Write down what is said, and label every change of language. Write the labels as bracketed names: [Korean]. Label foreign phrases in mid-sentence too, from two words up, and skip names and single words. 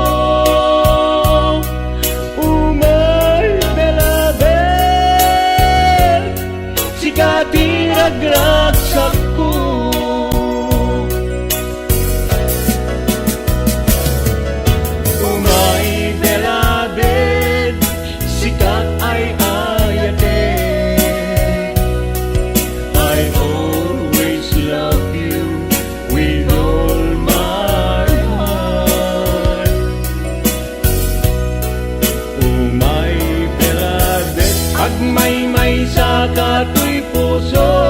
[Iloko] Umay belabel, sikati ragragsak ko. Umay belabel, sikat ay ayaten. [English] I always love you with all my heart. [Iloko] Umay belabel, agmay-may sa kato'y puso.